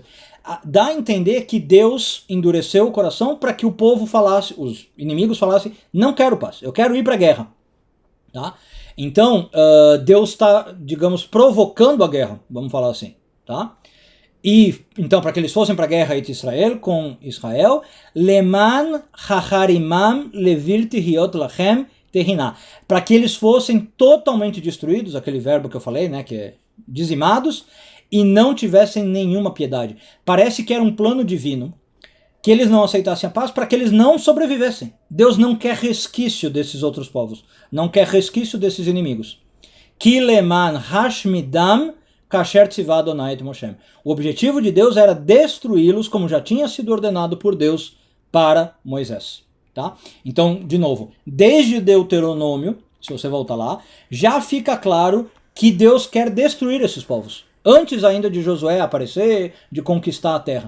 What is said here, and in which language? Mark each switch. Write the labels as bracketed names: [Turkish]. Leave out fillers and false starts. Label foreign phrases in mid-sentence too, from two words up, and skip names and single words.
[Portuguese] Dá a entender que Deus endureceu o coração para que o povo falasse, os inimigos falassem, não quero paz, eu quero ir para a guerra. Tá? Então, Deus está, digamos, provocando a guerra, vamos falar assim. Tá? E, então, para que eles fossem para a guerra com Israel, [Hebrew] למען החרימם לבלתי היות לכם תחנה, [Portuguese] para que eles fossem totalmente destruídos, aquele verbo que eu falei, né, que é dizimados, e não tivessem nenhuma piedade. Parece que era um plano divino, que eles não aceitassem a paz para que eles não sobrevivessem. Deus não quer resquício desses outros povos, não quer resquício desses inimigos. [Hebrew] כי למען השמידם כאשר צוה אדוני את משה. [Portuguese] O objetivo de Deus era destruí-los, como já tinha sido ordenado por Deus para Moisés. Tá? Então, de novo, desde Deuteronômio, se você voltar lá, já fica claro que Deus quer destruir esses povos, antes ainda de Josué aparecer, de conquistar a terra.